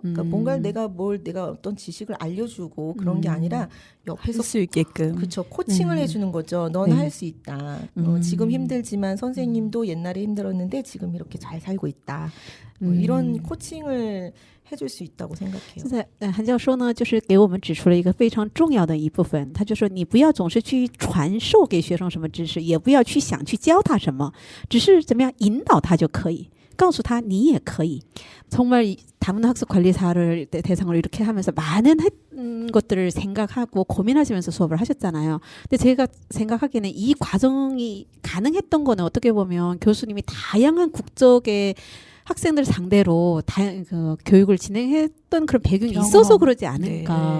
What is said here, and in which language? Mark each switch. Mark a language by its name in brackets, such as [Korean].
[Korean] 그러니까 뭔가 내가 어떤 지식을 알려주고 그런 게 아니라 옆에서 할 수 있게끔. 그렇죠. 코칭을 해주는 거죠. 넌 네. 할 수 있다. 지금 힘들지만 선생님도 옛날에 힘들었는데 지금 이렇게 잘 살고 있다. 뭐 이런 코칭을 해줄 수 있다고 생각해요. [Chinese] 现在，韩教授呢，就是给我们指出了一个非常重要的一部分。他就说，你不要总是去传授给学生什么知识，也不要去想去教他什么，只是怎么样引导他就可以，告诉他你也可以。 [Korean] 정말 다문화 학습 관리사를 대상으로 이렇게 하면서 많은 것들을 생각하고 고민하시면서 수업을 하셨잖아요. 근데 제가 생각하기에는 이 과정이 가능했던 거는 어떻게 보면 교수님이 다양한 국적의 학생들 상대로 그 교육을 진행했던 그런 배경이 있어서 그러지 않을까